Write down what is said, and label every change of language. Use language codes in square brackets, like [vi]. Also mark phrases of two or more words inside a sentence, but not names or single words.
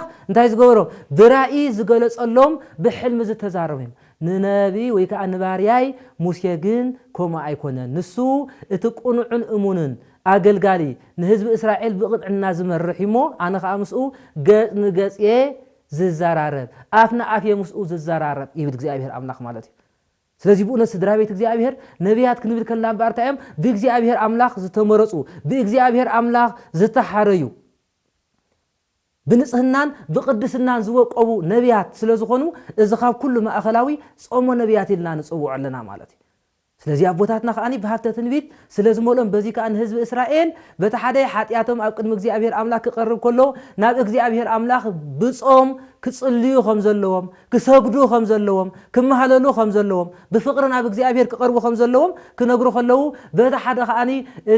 [ti] እንታይ ዝገበሮ ብራእይ ዝገለጸሎም ብሕልሚ ዝተዛረቡ ንነቢ ወይ ከዓ ንባርያይ ሙሴ ግን ኮማ ኣይኮነን ንሱ እቲ ቁኑዕን እሙንን አገልጋሊ ንህዝቢ እስራኤል ብቅጥዕና ዝመርሕ እሞ ኣነ ከዓ ምስኡ ገጽ ንገጽ ዝዛራረብ ኣፍና ኣፍ የምስኡ ዝዛራረብ ይብል እግዚአብሔር አምላክ ማለት እዩ ስለዚህ በእውነት ስድራ ቤት እግዚአብሔር ነቢያት ክንብል ከለና ባርታዮም በእግዚአብሔር አምላክ ዝተመረጹ በእግዚአብሔር አምላክ ዝተሓረዩ ብንጽህናን ብቅድስናን ዝወቀቡ ነቢያት ስለዝኾኑ እዚ ካብ ኩሉ ማእኸላዊ ጾሞ ነቢያት ኢልና ንጽውዕ ኣለና ማለት እዩ ስለዚህ አቦታትና ከኣኒ በሃፍተ ትንቢት ስለዝመሎም በዚ ከኣን ህዝቢ እስራኤል በቲ ሓደ ሓጢያቶም ኣብ ቅድሚ እግዚአብሔር አምላክ ክቀርብ ከሎ ናብ እግዚአብሔር አምላክ ብጾም ክጽልዩ ከም ዘለዎም ክሰግዱ ከም ዘለዎም ክመሃለሉ ከም ዘለዎም ብፍቅሪ ናብ እግዚአብሔር ክቀርቡ ከም ዘለዎም ክነግሩ ከለው በቲ ሓደ ከኣኒ እቲ